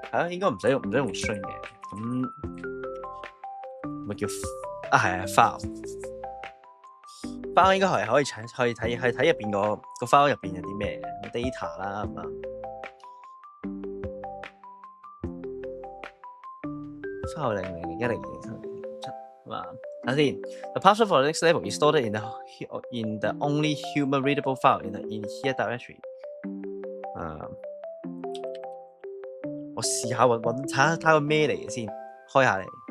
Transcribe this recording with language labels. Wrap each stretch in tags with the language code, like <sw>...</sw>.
<yue>應該唔使用 string 嘅，咁咪叫係file 應該係可以睇入邊個 file 入邊有啲咩 data 啦，咁啊 file 00010207咁啊，睇先。</yue> <en>The password for the next level is stored in the only human readable file in the in here directory。</en> <yue>我試下揾睇下個咩嚟嘅先，開下嚟。</yue>